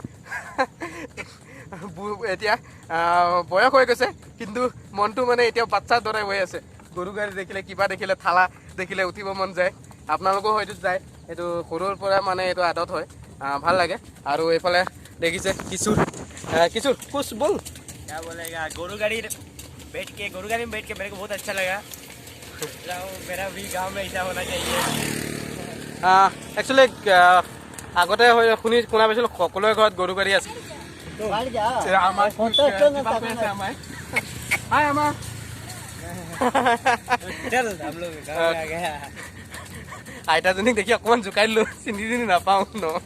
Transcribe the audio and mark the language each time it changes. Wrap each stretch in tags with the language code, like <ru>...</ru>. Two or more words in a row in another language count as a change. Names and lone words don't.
<as>এতিয়া বয়স হৈ গৈছে কিন্তু মনটো মানে এতিয়া বাচ্চাৰ দৰে হৈ আছে গৰু গাড়ী দেখিলে কিবা দেখিলে থালা দেখিলে উঠিব মন যায় আপোনালোকো হয়তো যায় এইটো সৰুৰ পৰা মানে এইটো আদত হয় ভাল লাগে আৰু এইফালে দেখিছে কিছু</as> <hi>कुछ बोल क्या बोलेगा गरु गाड़ी में बैठ के मेरे को बहुत अच्छा लगा मेरा भी गांव में ऐसा होना चाहिए</hi> <as>একচুৱেলি আগতে শুনা পাইছিলোঁ সকলোৰে ঘৰত গৰু গাড়ী আছে আইতাজনীক দেখি অকণমান জোকাই দিলোঁ চিনি নাপাওঁ ন</as>